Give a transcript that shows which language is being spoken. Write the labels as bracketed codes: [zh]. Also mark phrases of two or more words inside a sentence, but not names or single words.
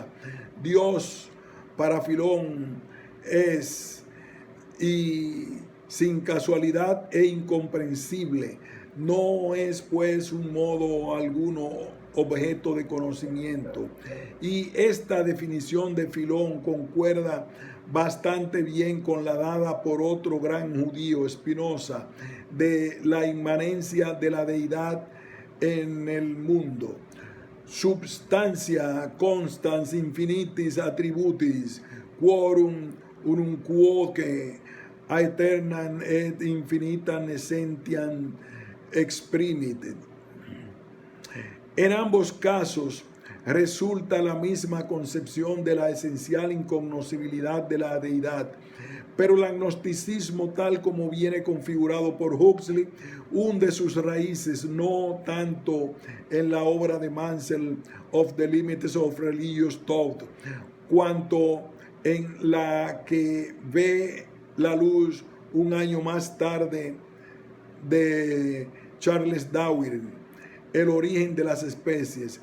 [es] Dios para Filón es, y sin casualidad e incomprensible, no es pues un modo alguno objeto de conocimiento. Y esta definición de Filón concuerda bastante bien con la dada por otro gran judío, Spinoza, de la inmanencia de la deidad en el mundo. [la] Substancia constans infinitis attributis, quorum unum quoque aeternam et infinitam essentiam exprimit. [es] En ambos casos resulta la misma concepción de la esencial incognoscibilidad de la deidad. Pero el agnosticismo, tal como viene configurado por Huxley, hunde sus raíces no tanto en la obra de Mansell of the Limits of Religious Thought, cuanto en la que ve la luz un año más tarde de Charles Darwin, El origen de las especies.